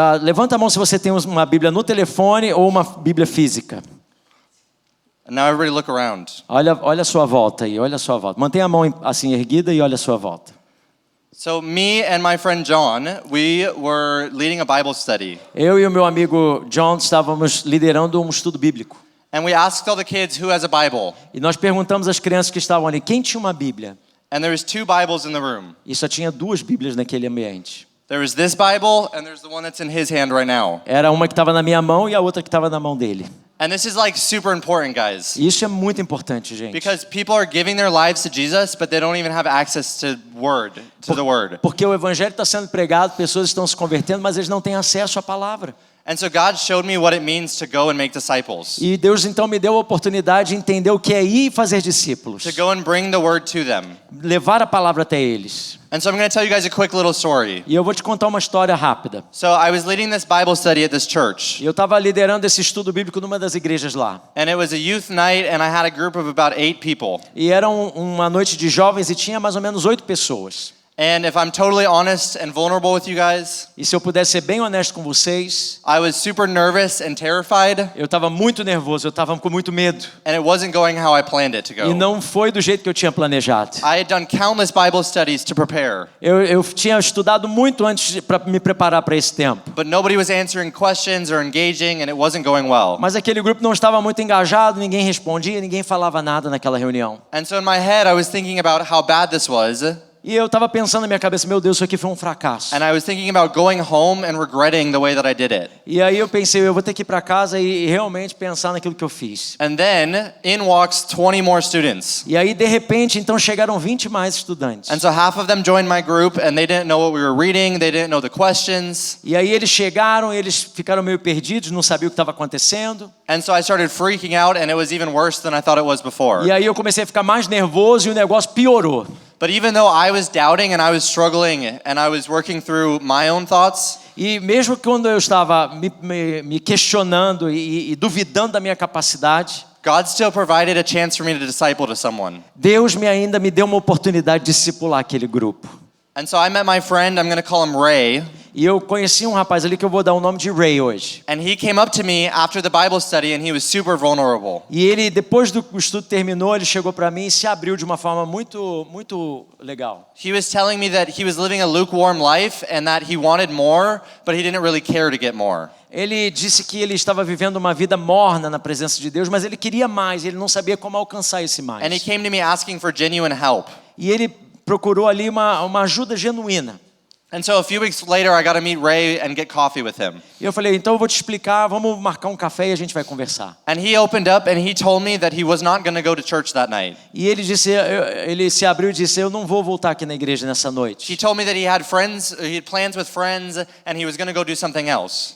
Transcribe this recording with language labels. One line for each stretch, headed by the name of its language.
Portuguese: Levanta a mão se você tem uma Bíblia no telefone ou uma Bíblia física.
English: And now everybody look around.
Portuguese: Olha a sua volta aí, olha a sua volta. Mantenha a mão assim erguida e olha a sua volta.
English: So me and my friend John, we were leading a Bible study.
Portuguese: Eu e o meu amigo John estávamos liderando um estudo bíblico.
English: And we asked all the kids who has a Bible.
Portuguese: E nós perguntamos às crianças que estavam ali, quem tinha uma Bíblia?
English: And there was 2 Bibles in the room.
Portuguese: E só tinha 2 Bíblias naquele ambiente.
English: There was this Bible and there's the one that's in his hand right now.
Portuguese: Era uma que estava na minha mão e a outra que estava na mão dele.
English: And this is like super important, guys.
Portuguese: E isso é muito importante, gente.
English: Because people are giving their lives to Jesus, but they don't even have access to the word.
Portuguese: Porque o evangelho está sendo pregado, pessoas estão se convertendo, mas eles não têm acesso à palavra.
English: And so God showed me what it means to go and make disciples.
Portuguese: E Deus então me deu a oportunidade de entender o que é ir e fazer discípulos.
English: To go and bring the word to them.
Portuguese: Levar a palavra até eles.
English: And so I'm going to tell you guys a quick little story.
Portuguese: E eu vou te contar uma história rápida.
English: So I was leading this Bible study at this church.
Portuguese: Eu estava liderando esse estudo bíblico numa das igrejas lá.
English: And it was a youth night and I had a group of about 8 people.
Portuguese: E era uma noite de jovens e tinha mais ou menos 8 pessoas.
English: And if I'm totally honest and vulnerable with you guys,
Portuguese: E se eu puder ser bem honesto com vocês,
English: I was super nervous and terrified,
Portuguese: eu estava muito nervoso, eu estava com muito medo.
English: and it wasn't going how I planned it to
Portuguese: E
English: go.
Portuguese: não foi do jeito que eu tinha planejado.
English: I had done countless Bible studies to prepare,
Portuguese: Eu tinha estudado muito antes para me preparar para esse tempo.
English: but nobody was answering questions or engaging, and it wasn't going well.
Portuguese: Mas aquele grupo não estava muito engajado, ninguém respondia, ninguém falava nada naquela reunião.
English: And so in my head, I was thinking about how bad this was,
Portuguese: E eu estava pensando na minha cabeça, meu Deus, isso aqui foi um fracasso.
English: and I was thinking about going home and regretting the way that I did it.
Portuguese: E aí eu pensei, eu vou ter que ir para casa e realmente pensar naquilo que eu fiz.
English: And then in walks 20 more students.
Portuguese: E aí de repente, então chegaram 20 mais estudantes.
English: And so half of them joined my group and they didn't know what we were reading, they didn't know the questions.
Portuguese: E aí eles chegaram, eles ficaram meio perdidos, não sabiam o que estava acontecendo.
English: And so I started freaking out and it was even worse than I thought it was before.
Portuguese: E aí eu comecei a ficar mais nervoso e o negócio piorou.
English: But even though I was doubting and I was struggling and I was working through my own thoughts,
Portuguese: E mesmo quando eu estava me questionando e duvidando da minha capacidade,
English: God still provided a chance for me to disciple to someone.
Portuguese: Deus ainda me deu uma oportunidade de discipular aquele grupo.
English: And so I met my friend, I'm going to call him Ray,
Portuguese: E eu conheci um rapaz ali que eu vou dar o nome de Ray hoje.
English: and he came up to me after the Bible study and he was super vulnerable.
Portuguese: E ele, depois do que o estudo terminou, ele chegou para mim e se abriu de uma forma muito legal.
English: He was telling me that he was living a lukewarm life and that he wanted more, but he didn't really care to get more.
Portuguese: Ele disse que ele estava vivendo uma vida morna na presença de Deus, mas ele queria mais, ele não sabia como alcançar esse mais.
English: And he came to me asking for genuine help.
Portuguese: E ele procurou ali uma ajuda genuína.
English: And so a few weeks later, I got to meet Ray and get coffee with him.
Portuguese: E eu falei, então eu vou te explicar, vamos marcar um café e a gente vai conversar.
English: And he opened up and he told me that he was not going to go to church that night.
Portuguese: E ele disse, ele se abriu e disse, eu não vou voltar aqui na igreja nessa
English: He
Portuguese: noite.
English: told me that he had plans with friends and he was going to go do something else.